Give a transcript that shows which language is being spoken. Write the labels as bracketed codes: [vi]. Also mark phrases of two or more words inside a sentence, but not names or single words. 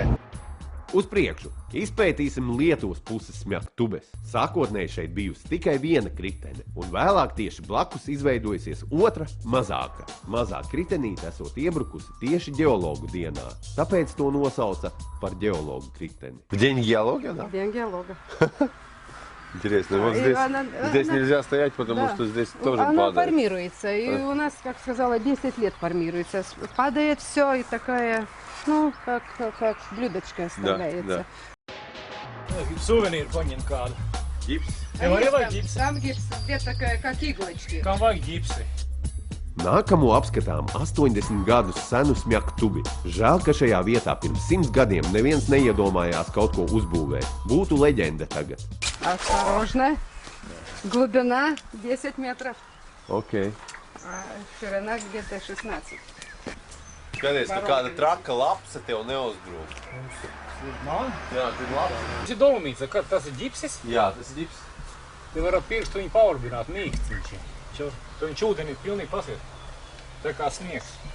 [lv] Uz priekšu izpētīsim Lietuvas puses smēktubes. Sākotnēji šeit bijusi tikai viena kritene, un vēlāk tieši blakus izveidojusies otra, mazāka. Mazā kritenīte esot iebrukusi tieši ģeologu dienā, tāpēc to nosauca par ģeologu kriteni. [ru] В день геолога, да? День геолога. Интересно, вот здесь нельзя стоять, потому что здесь тоже Оно падает. формируется, и у нас, как сказала, 10 лет формируется. Падает все, и такая, ну, как блюдочко оставляется. [lv] Suvenīru paņem kādu. Ģips. Arī vajag ģipsi. [ru] Там гипс, где такая, как иглочки. [lv] Kam vajag ģipsi? Nākamo apskatām 80 gadus senu smēktubi. Žēl, ka šajā vietā pirms 100 gadiem neviens neiedomājās kaut ko uzbūvēt. Būtu leģenda tagad. [ru] Осторожно. Глубина 10 метров, Ok. а ширина где-то 16. [lv] Skaties, ka kāda traka lapsa tev neuzgrūst. Man? Jā, tur lapsa. Tas ir dolomīts, tas ir ģipsis. Jā, tas ir ģips. Te var ar pirkstu viņu paurbināt, mīksts viņš ir. Viņš ūdeni pilnīgi pasiet. Tā kā sniegs.